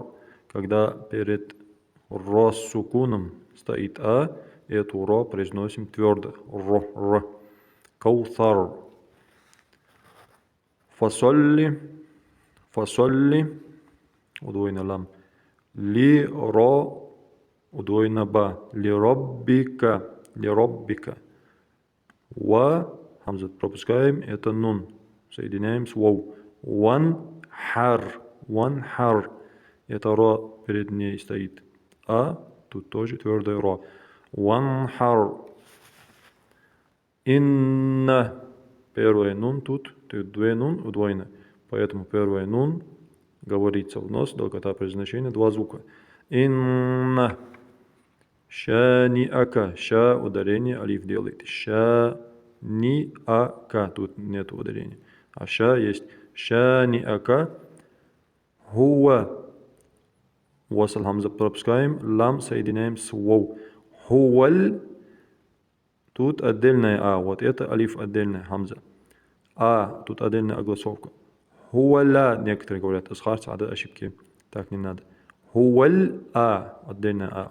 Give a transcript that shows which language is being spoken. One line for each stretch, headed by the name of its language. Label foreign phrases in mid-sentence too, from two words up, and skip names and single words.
Russian: Когда перед ро с сукуном стоит а, эту ро произносим твердо. Ро, р. Каусар. Фасолли. Фасолли. Удвоено лам. Ли, ро. Удвоено ба.
Arabic: لربك. لربك. و.
Russian: Хамзат пропускаем. Это нун. Соединяем с воу.
Arabic: وانحر. وانحر.
Russian: Это ро перед ней стоит. А. Тут тоже твердое ро.
Arabic: وانحر. إن.
Russian: Первое нун тут. Тут две нун удвоено. Поэтому первое нун говорится в нос, долгота произношения, два звука.
Arabic: إن. شانئك.
Russian: Ша ударение, алиф делает. Шаниака. Тут нет ударения. А ша есть.
Arabic: شانئك. هو.
Russian: Wasl хамза пропускаем. Лам соединяем с воу. Хуаль. Тут отдельная а. Вот это алиф отдельная хамза. А. Тут отдельная огласовка.
Arabic: هو الأ.
Russian: Некоторые говорят, асхар, сада, ошибки. Так не надо. Хуаль а. Отдельная а.